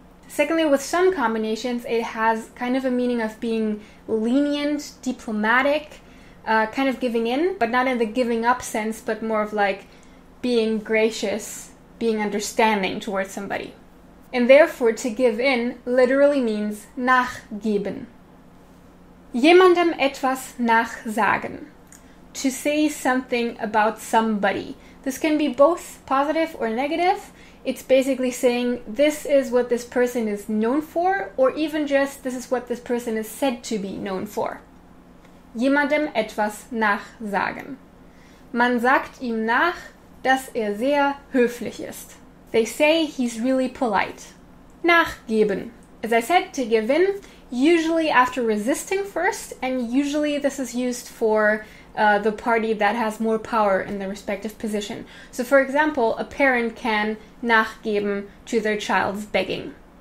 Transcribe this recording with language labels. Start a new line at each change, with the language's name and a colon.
English: Secondly, with some combinations, it has kind of a meaning of being lenient, diplomatic, kind of giving in, but not in the giving up sense, but more of like being gracious, being understanding towards somebody. And therefore, to give in literally means nachgeben.
German: Jemandem etwas nachsagen.
English: To say something about somebody. This can be both positive or negative. It's basically saying this is what this person is known for, or even just this is what this person is said to be known for.
German: Jemandem etwas nachsagen. Man sagt ihm nach, dass sehr höflich ist.
English: They say he's really polite. Nachgeben. As I said, to give in, usually after resisting first, and usually this is used for the party that has more power in the respective position. So for example, a parent can nachgeben to their child's begging.